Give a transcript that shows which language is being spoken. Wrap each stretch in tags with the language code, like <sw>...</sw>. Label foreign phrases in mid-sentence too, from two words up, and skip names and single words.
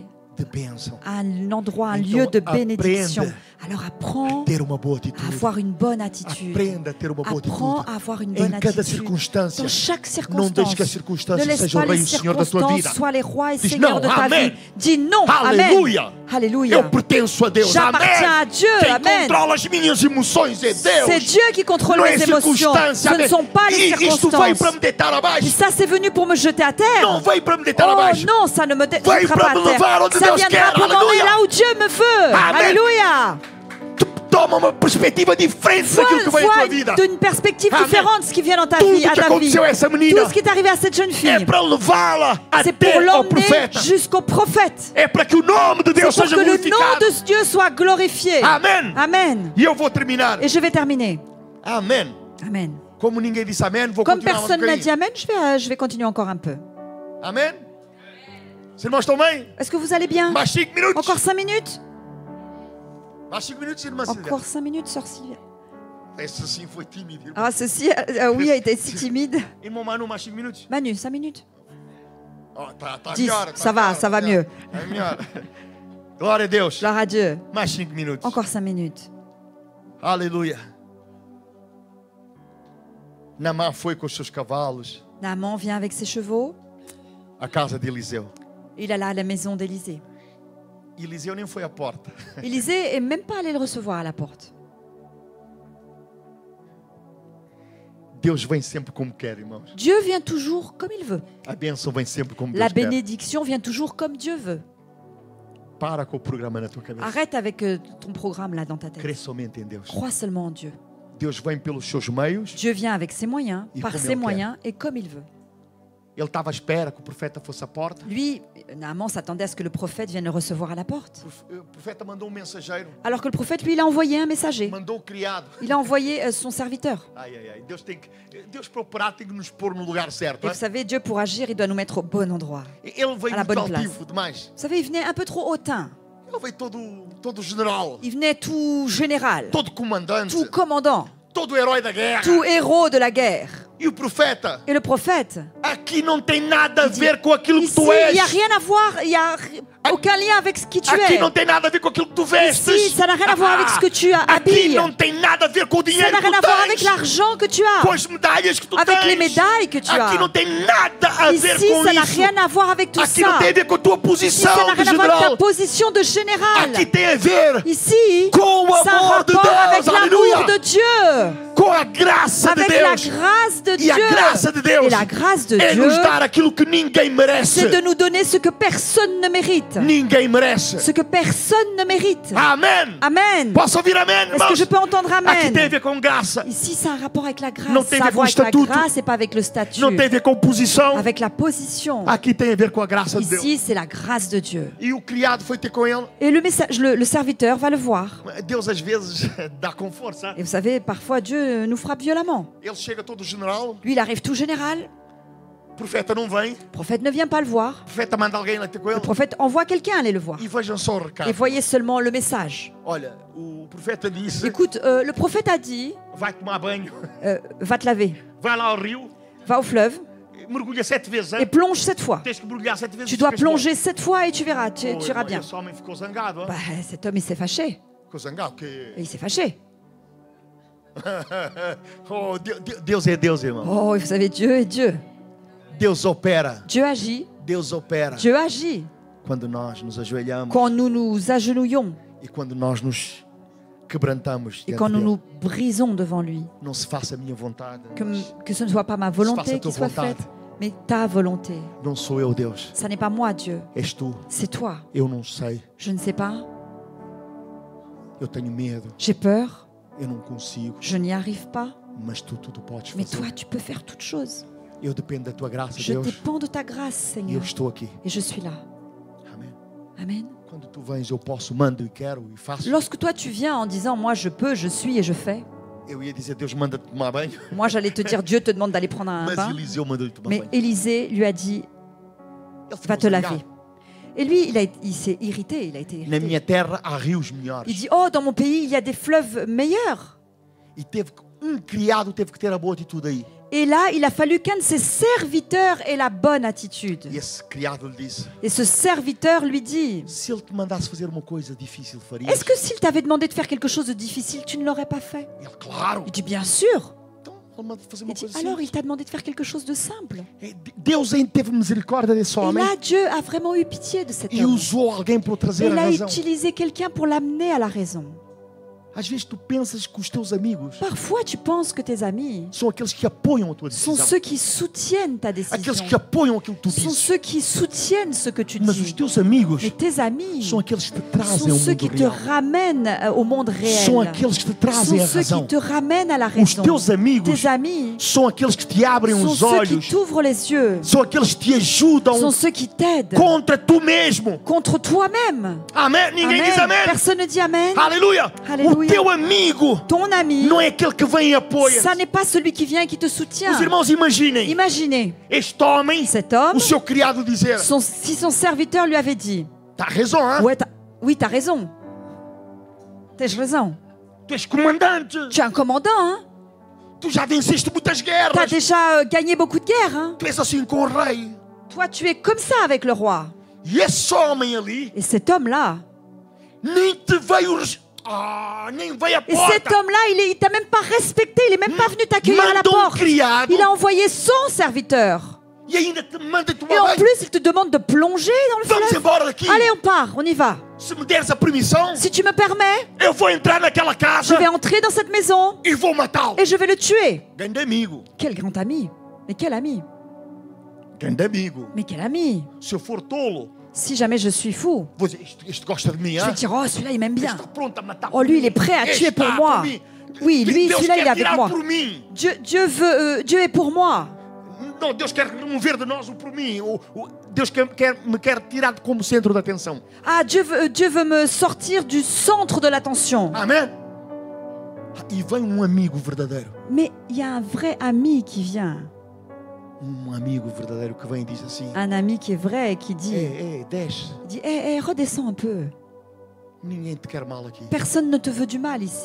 <pt>de bênção.</pt> <fr>à un endroit, un</fr> <pt>Então,</pt> <fr>lieu de</fr> <pt>aprende</pt> <fr>bénédiction. Alors apprends</fr> <pt>Ter uma boa</pt> <fr>à</fr> <pt>atitude.</pt> <fr>avoir une bonne attitude.</fr> <pt>Aprenda a ter uma boa</pt> <fr>Apprends</fr> <pt>atitude.</pt> <fr>à avoir une bonne</fr> <pt>Em cada</pt> <fr>attitude.</fr> <pt>circunstância.</pt> <fr>Dans chaque</fr> <pt>Não deixes que a</pt> <fr>circonstance. Ne</fr> <pt>circunstância</pt> <fr>laisse</fr> <pt>seja o</pt> <fr>pas</fr> <pt>rei</pt> <fr>les</fr> <pt>e o senhor da tua</pt> <fr>circonstances</fr> <pt>vida.</pt> <fr>soient les rois et</fr> <pt>Diz</pt> <fr>seigneurs</fr> <pt>não,</pt> <fr>de ta</fr> <pt>amém.</pt> <fr>vie. Dis non.</fr> <pt>Aleluia.</pt> <fr>Amen. Alléluia.</fr> <pt>Eu pertenço a Deus.</pt> <fr>J'appartiens</fr> <pt>Amém.</pt> <fr>à Dieu.</fr> <pt>Quem</pt> <fr>Amen.</fr> <pt>controla as minhas emoções é Deus.</pt> <fr>C'est Dieu qui contrôle</fr> <pt>Não é</pt> <fr>mes émotions.</fr> <pt>circunstância.</pt> <fr>Ce ne</fr> <pt>Amém.</pt> <fr>sont pas les</fr> <pt>Isto veio</pt> <fr>circonstances.</fr> <pt>para me deitar</pt> <fr>Et</fr> <pt>abaixo.</pt> <fr>ça, c'est venu pour me jeter à terre.</fr> <pt>Não veio para me deitar</pt> <fr>Oh</fr> <pt>abaixo.</pt> <fr>non, ça ne me</fr> <pt>Vai</pt> <fr>jettera</fr> <pt>para</pt> <fr>pas</fr> <pt>me</pt> <fr>à</fr> <pt>levar</pt> <fr>terre.</fr> <pt>onde</pt> <fr>Ça</fr> <pt>Deus</pt> <fr>viendra</fr> <pt>quer.</pt> <fr>pour m'emmener Alléluia. là où Dieu me veut. Amen. Alléluia.</fr> <pt>Toma uma perspectiva diferente daquilo que veio à tua vida.</pt> <fr>Vois d'une perspective Amen. différente ce qui vient dans ta</fr> <pt>Tudo</pt> <fr>vie, à</fr> <pt>que</pt> <fr>ta vie.</fr> <pt>aconteceu a essa menina</pt> <fr>Tout ce qui est arrivé à cette jeune</fr> <pt>é</pt> <fr>fille,</fr> <pt>para levá-la</pt> <fr>c'est pour</fr> <pt>até ao</pt> <fr>l'emmener</fr> <pt>profeta.</pt> <fr>jusqu'au prophète.</fr> <pt>É para que o nome de</pt> <fr>C'est</fr> <pt>Deus</pt> <fr>pour</fr> <pt>seja</pt> <fr>que le nom</fr> <pt>glorificado.</pt> <fr>de Dieu soit glorifié.</fr> <pt>Amém.</pt> <fr>Amen.</fr> <pt>E eu vou terminar.</pt> <fr>Et je vais terminer.</fr> <pt>Amém.</pt> <fr>Amen.</fr> <pt>Como ninguém disse amém, vou</pt> <fr>Comme</fr> <pt>continuar mais</pt> <fr>personne n'a dit</fr> <pt>bocadinho.</pt> <fr>Amen, je vais continuer encore un peu.</fr> <pt>Amém? Os irmãos estão bem?</pt> <fr>Est-ce que vous allez bien?</fr> <pt>Mais 5 minutos.</pt> <fr>Encore 5 minutes?</fr> <pt>Mais 5 minutos, irmã Silvia.</pt> <fr>Encore 5 minutes, sœur Sylvia.</fr> <pt>Esse sim foi tímido. Irmão.</pt> <fr>Ah, ceci, oui, a été si timide.</fr> <pt>Irmão Manu, mais 5 minutos.</pt> <fr>Manu, 5 minutes.</fr> <pt>Oh, tá 10, melhor.</pt> <fr>ça va mieux.</fr> <pt>Tá melhor. Glória a Deus.</pt> <fr>Gloire à Dieu.</fr> <pt>Mais 5 minutos.</pt> <fr>Encore 5 minutes.</fr> <pt>Aleluia. Naamã foi com os seus cavalos</pt> <fr>Naaman vient avec ses chevaux.</fr> <pt>à casa de Eliseu.</pt> <fr>Il alla à la maison d'Élisée.</fr> <pt>Eliseu nem foi à porta.</pt> <fr>Élisée est même pas allé le recevoir à la porte.</fr> <pt>Deus vem sempre como quer, irmãos.</pt> <fr>Dieu vient toujours comme il veut.</fr> <pt>A bênção vem sempre como</pt> <fr>La</fr> <pt>Deus quer.</pt> <fr>bénédiction vient toujours comme Dieu veut.</fr> <pt>Para com o programa na tua cabeça.</pt> <fr>Arrête avec ton programme là dans ta</fr> <pt>Crê</pt> <fr>tête.</fr> <pt>somente em Deus.</pt> <fr>Crois seulement en Dieu.</fr> <pt>Deus vem pelos seus meios.</pt> <fr>Dieu vient avec ses moyens, Et par comme ses il moyens et comme il veut.</fr> <pt>Ele estava à espera que o profeta fosse à porta.</pt> <fr>Lui, Naaman s'attendait à ce que le prophète vienne le recevoir à la porte.</fr> <pt>O profeta mandou mensageiro,</pt> <fr>Alors que le prophète, lui, il a envoyé un messager.</fr> <pt>mandou o criado.</pt> <fr>Il a envoyé son serviteur.</fr> <pt>Ai, ai, ai. Deus para operar tem que nos pôr no lugar certo.</pt> <fr>Et Hein? vous savez, Dieu, pour agir, il doit nous mettre au bon endroit.</fr> <pt>Ele veio</pt> <fr>À la</fr> <pt>muito</pt> <fr>bonne place.</fr> <pt>altivo demais.</pt> <fr>Vous savez, il venait un peu trop hautain.</fr> <pt>Ele veio todo general,</pt> <fr>Il venait tout général,</fr> <pt>todo comandante,</pt> <fr>tout commandant,</fr> <pt>todo herói da guerra.</pt> <fr>tout héros de la guerre.</fr> <pt>E o profeta?</pt> <fr>Et le prophète,</fr> <pt>Aqui não tem nada a ver com aquilo que</pt> <fr>ici,</fr> <pt>tu</pt> <fr>il n'y a</fr> <pt>és.</pt> <fr>rien à voir, il n'y a aucun lien avec ce qui tu</fr> <pt>Aqui</pt> <fr>es.</fr> <pt>não tem nada a ver com aquilo que tu vestes.</pt> <fr>Ici, ça n'a rien à voir avec ce que tu</fr> <pt>Aqui</pt> <fr>habilles.</fr> <pt>não tem nada a ver com o</pt> <fr>Ça</fr> <pt>dinheiro</pt> <fr>n'a</fr> <pt>que</pt> <fr>rien à</fr> <pt>tu</pt> <fr>voir avec</fr> <pt>tens.</pt> <fr>l'argent que tu</fr> <pt>Com</pt> <fr>as,</fr> <pt>as medalhas que tu</pt> <fr>avec les</fr> <pt>tens.</pt> <fr>médailles que tu</fr> <pt>Aqui</pt> <fr>as.</fr> <pt>não tem nada a ver</pt> <fr>Ici,</fr> <pt>com</pt> <fr>ça n'a</fr> <pt>isso.</pt> <fr>rien à voir avec tout</fr> <pt>Aqui não</pt> <fr>ça.</fr> <pt>tem a ver com a tua</pt> <fr>Ici,</fr> <pt>posição</pt> <fr>ça n'a</fr> <pt>de</pt> <fr>rien à voir avec ta</fr> <pt>general.</pt> <fr>position de général.</fr> <pt>Aqui tem a ver</pt> <fr>Ici,</fr> <pt>com o</pt> <fr>c'est un</fr> <pt>amor de</pt> <fr>rapport avec</fr> <pt>Deus.</pt> <fr>l'amour</fr> <pt>Aleluia.</pt> <fr>de Dieu,</fr> <pt>Com a graça de</pt> <fr>avec la</fr> <pt>Deus.</pt> <fr>grâce de</fr> <pt>E a graça</pt> <fr>Dieu.</fr> <pt>de Deus</pt> <fr>Et la grâce de</fr> <pt>é</pt> <fr>Dieu,</fr> <pt>nos dar aquilo que ninguém merece.</pt> <fr>c'est de nous donner ce que personne ne mérite.</fr> <pt>Ninguém merece.</pt> <fr>Ce que personne ne mérite.</fr> <pt>Amém.</pt> <fr>Amen.</fr> <pt>Posso ouvir amém,</pt> <fr>Est-ce que je</fr> <pt>irmãos?</pt> <fr>peux entendre</fr> <pt>Aqui tem a</pt> <fr>Amen?</fr> <pt>ver com graça.</pt> <fr>Ici, c'est un rapport avec la grâce.</fr> <pt>Não tem a</pt> <fr>Ça a</fr> <pt>ver</pt> <fr>voir</fr> <pt>com</pt> <fr>avec la</fr> <pt>estatuto.</pt> <fr>grâce et pas avec le statut.</fr> <pt>Não tem a ver com posição.</pt> <fr>Avec la position.</fr> <pt>Aqui tem a ver com a graça de Deus.</pt> <fr>Ici, c'est la grâce de Dieu.</fr> <pt>E o criado foi ter com ele.</pt> <fr>Et le serviteur va le voir.</fr> <pt>Deus às vezes dá com força.</pt> <fr>Et vous savez, parfois Dieu nous frappe violemment.</fr> <pt>Ele chega todo general.</pt> <fr>Lui, il arrive tout général.</fr> <pt>O profeta não vem.</pt> <fr>Le prophète ne vient pas le voir.</fr> <pt>O profeta manda alguém lá ter com</pt> <fr>Le</fr> <pt>ele.</pt> <fr>prophète envoie quelqu'un aller le voir.</fr> <pt>E vejam só o recado.</pt> <fr>Et voyez seulement le message.</fr> <pt>Olha, o profeta disse:</pt> <fr>Écoute, le prophète a dit,</fr> <pt>vai tomar banho,</pt> <fr>va te laver,</fr> <pt>vai lá ao rio,</pt> <fr>va au fleuve</fr> <pt>mergulha 7 vezes.</pt> <fr>et plonge 7 fois.</fr> <pt>Tens que mergulhar 7 vezes.</pt> <fr>Tu dois plonger 7 fois et tu verras, tu iras bien.</fr> <pt>Esse homem ficou zangado.</pt> <fr>Bah, cet homme, il s'est fâché.</fr> <pt>Ficou zangado que</pt> <fr>Et il s'est fâché.</fr> <pt>oh, Deus é Deus, irmão.</pt> <fr>Oh, et vous savez, Dieu est Dieu.</fr> <pt>Deus opera.</pt> <fr>Dieu agit.</fr> <pt>Deus opera.</pt> <fr>Dieu agit</fr> <pt>Quando nós nos ajoelhamos</pt> <fr>quand nous nous agenouillons</fr> <pt>e quando nós nos quebrantamos</pt> <fr>et</fr> <pt>diante</pt> <fr>quand nous</fr> <pt>dele.</pt> <fr>nous brisons devant lui.</fr> <pt>Não se faça a minha vontade.</pt> <fr>Que ce ne soit pas ma</fr> <pt>Se faça</pt> <fr>volonté</fr> <pt>a</pt> <fr>qui</fr> <pt>tua</pt> <fr>soit</fr> <pt>vontade.</pt> <fr>faite, mais ta volonté.</fr> <pt>Não sou eu, Deus.</pt> <fr>Ça n'est pas moi, Dieu.</fr> <pt>És tu.</pt> <fr>C'est toi.</fr> <pt>Eu não sei.</pt> <fr>Je ne sais pas.</fr> <pt>Eu tenho medo.</pt> <fr>J'ai peur.</fr> <pt>Eu não consigo.</pt> <fr>Je n'y arrive pas.</fr> <pt>Mas tu tudo podes</pt> <fr>Mais</fr> <pt>fazer.</pt> <fr>toi, tu peux faire toutes choses.</fr> <pt>Eu dependo da tua graça,</pt> <fr>Je</fr> <pt>Deus.</pt> <fr>dépends de ta grâce,</fr> <pt>E eu</pt> <fr>Seigneur.</fr> <pt>estou aqui.</pt> <fr>Et je suis là.</fr> <pt>Amém.</pt> <fr>Amen.</fr> <pt>Quando tu vens, eu posso, mando e quero e faço.</pt> <fr>Lorsque toi, tu viens en disant, moi, je peux, je suis et je fais.</fr> <pt>Eu ia dizer, Deus manda-te tomar banho.</pt> <fr>Moi, j'allais te dire, Dieu te demande d'aller prendre un</fr> <pt>Mas</pt> <fr>bain.</fr> <pt>Eliseu mandou-lhe tomar</pt> <fr>Mais</fr> <pt>banho.</pt> <fr>Élisée lui a dit,</fr> <pt>Ele ficou</pt> <fr>va te laver.</fr> <pt>zangado.</pt> <fr>Et lui, il s'est irrité. Il a été</fr> <pt>Na minha</pt> <fr>irrité.</fr> <pt>terra há rios melhores.</pt> <fr>Il dit, oh, dans mon pays, il y a des fleuves meilleurs.</fr> <pt>E criado teve que ter a boa atitude aí.</pt> <fr>Et là, il a fallu qu'un de ses serviteurs ait la bonne attitude.</fr> <pt>E esse criado lhe disse:</pt> <fr>Et ce serviteur lui dit,</fr> <pt>se ele te mandasse fazer uma coisa difícil, farias?</pt> <fr>est-ce que s'il t'avait demandé de faire quelque chose de difficile, tu ne l'aurais pas fait?</fr> <pt>Ele, claro.</pt> <fr>Il dit, bien sûr.</fr> <pt>Então, ele manda fazer</pt> <fr>Il</fr> <pt>uma</pt> <fr>dit,</fr> <pt>coisa</pt> <fr>alors il</fr> <pt>simples.</pt> <fr>t'a demandé de faire quelque chose de simple.</fr> <pt>E Deus ainda teve misericórdia desse</pt> <fr>Et</fr> <pt>homem</pt> <fr>là, Dieu a vraiment eu pitié de cet</fr> <pt>e</pt> <fr>homme.</fr> <pt>usou alguém para o trazer</pt> <fr>Il</fr> <pt>à</pt> <fr>a</fr> <pt>razão.</pt> <fr>utilisé quelqu'un pour l'amener à la raison.</fr> <pt>Às vezes tu pensas que os teus amigos</pt> <fr>Parfois, tu penses que tes amis</fr> <pt>são aqueles que apoiam a tua</pt> <fr>sont</fr> <pt>decisão.</pt> <fr>ceux qui soutiennent ta</fr> <pt>Aqueles</pt> <fr>décision.</fr> <pt>que apoiam aquilo que tu</pt> <fr>Sont</fr> <pt>dizes.</pt> <fr>ceux qui soutiennent ce que tu</fr> <pt>Mas os</pt> <fr>dis.</fr> <pt>teus amigos</pt> <fr>Mais tes amis</fr> <pt>são aqueles que te trazem</pt> <fr>sont</fr> <pt>ao</pt> <fr>ceux</fr> <pt>mundo</pt> <fr>qui te</fr> <pt>real.</pt> <fr>ramènent au monde</fr> <pt>São</pt> <fr>réel.</fr> <pt>aqueles que te</pt> <fr>Sont</fr> <pt>trazem a</pt> <fr>ceux</fr> <pt>razão.</pt> <fr>qui te ramènent à la</fr> <pt>Os</pt> <fr>raison.</fr> <pt>teus amigos</pt> <fr>Tes amis</fr> <pt>são aqueles que te abrem</pt> <fr>sont</fr> <pt>os</pt> <fr>ceux qui</fr> <pt>olhos.</pt> <fr>t'ouvrent les yeux.</fr> <pt>São aqueles que te ajudam</pt> <fr>Sont ceux qui t'aident</fr> <pt>contra tu mesmo.</pt> <fr>contre toi-même.</fr> <pt>Amém? Ninguém diz</pt> <fr>Amen.</fr> <pt>amém.</pt> <fr>Personne ne dit Amen.</fr> <pt>Aleluia. O Aleluia. teu amigo</pt> <fr>Ton ami,</fr> <pt>não é aquele que vem e apoia.</pt> <fr>ça n'est pas celui qui vient et qui te soutient.</fr> <pt>Os irmãos, imaginem</pt> <fr>Imaginez</fr> <pt>este homem,</pt> <fr>cet homme,</fr> <pt>o seu criado dizer:</pt> <fr>si son serviteur lui avait dit, tá raison, hein? ouais, oui, t'as raison. T'as raison.</fr> <pt>Tu és comandante.</pt> <fr>Tu es un commandant, hein.</fr> <pt>Tu já venceste muitas</pt> <fr>T'as</fr> <pt>guerras.</pt> <fr>déjà gagné beaucoup de guerres, hein.</fr> <pt>Tu és assim com o rei.</pt> <fr>Toi, tu es comme ça avec le roi.</fr> <pt>E esse homem ali</pt> <fr>Et cet homme-là,</fr> <pt>nem te veio. Nem veio à</pt> <fr>et cet</fr> <pt>porta.</pt> <fr>homme-là, il t'a même pas respecté, il est même pas venu t'accueillir à la</fr> <pt>Manda</pt> <fr>porte.</fr> <pt>criado</pt> <fr>Il a envoyé son serviteur.</fr> <pt>e ainda te manda</pt> <fr>Et</fr> <pt>tomar</pt> <fr>en</fr> <pt>banho.</pt> <fr>plus, il te demande de plonger dans le</fr> <pt>Vamos</pt> <fr>fleuve.</fr> <pt>embora daqui.</pt> <fr>Allez, on part, on y va.</fr> <pt>Se me deres a permissão,</pt> <fr>Si tu me permets,</fr> <pt>eu vou entrar naquela</pt> <fr>je</fr> <pt>casa</pt> <fr>vais entrer dans cette maison</fr> <pt>e vou matá-lo.</pt> <fr>et je vais le tuer.</fr> <pt>Grande amigo.</pt> <fr>Quel grand ami. Mais quel ami.</fr> <pt>Grande amigo.</pt> <fr>Mais quel ami.</fr> <pt>Se eu for tolo,</pt> <fr>Si jamais je suis fou,</fr> <pt>vou dizer, este gosta de mim,</pt> <fr>je hein? vais dire, oh, celui-là, il m'aime bien.</fr> <pt>Está pronto a matar</pt> <fr>Oh, lui, il est prêt à tuer pour moi. Oui, lui,</fr> <pt>Deus</pt> <fr>celui-là, il est</fr> <pt>quer</pt> <fr>avec</fr> <pt>tirar</pt> <fr>moi.</fr> <pt>por mim.</pt> <fr>Dieu est pour moi.</fr> <pt>Não, Deus quer remover de nós o por mim. Deus me quer tirar como centro da atenção.</pt> <fr>Ah, Dieu veut me sortir du centre de l'attention.</fr> <pt>Amém? E vem um amigo verdadeiro.</pt> <fr>Mais il y a un vrai ami qui vient.</fr> <pt>Um amigo verdadeiro que vem e diz assim:</pt> <fr>Un ami qui est vrai et qui dit,</fr> <pt>Ei, desce.</pt> <fr>redescends un peu.</fr> <pt>Ninguém te quer mal aqui.</pt> <fr>Personne ne te veut du mal ici.</fr>